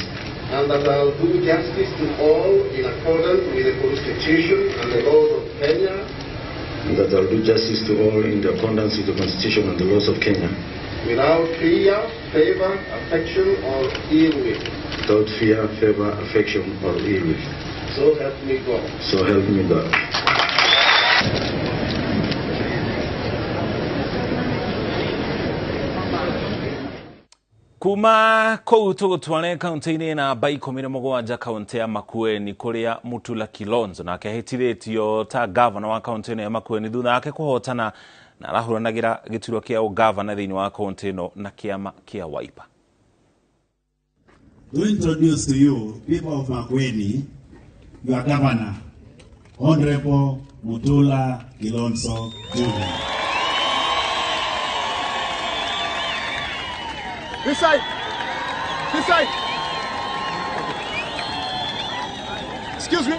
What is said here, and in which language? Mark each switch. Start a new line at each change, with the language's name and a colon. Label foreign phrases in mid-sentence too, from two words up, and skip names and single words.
English: And that I will do justice to all in accordance with the Constitution and the laws of Kenya. And that I will do justice to all in accordance with the Constitution and the laws of Kenya. Without fear, favor, affection, or ill will. Without fear, favor, affection, or ill will. So help me God. So help me God.
Kikuyu: Kuma kou tugutware kaunti-ini na Baikome mugwanja kaunti ya Makueni kuria Mutula Kilonzo na akehitithĩtio ta gavana wa kaunti ya Makueni thutha wake kuhotana na arahuranagira gĩturwa kia ugavana thiini wa kaunti ino na kiama kia Wiper.
English: To introduce to you, people of Makueni, your governor, Honorable Mutula Kilonzo Jr. This side. This side. Excuse me.